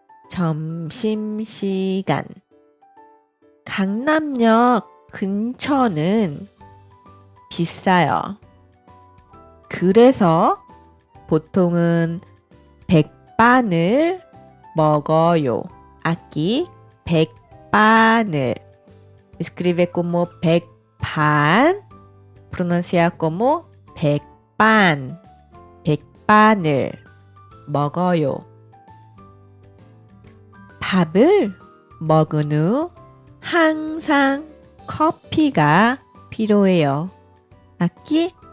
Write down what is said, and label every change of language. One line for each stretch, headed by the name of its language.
Korean: 점심시간. 강남역 근처는 비싸요. 그래서 보통은 백반을 먹어요.
Portuguese: Aqui,
Korean: 백반을.
Portuguese: Escreve como
Korean: 백반.
Portuguese: Pronunciar como
Korean: 백반. 백반을 먹어요. 밥을 먹은 후 항상 커피가 필요해요. 맞기?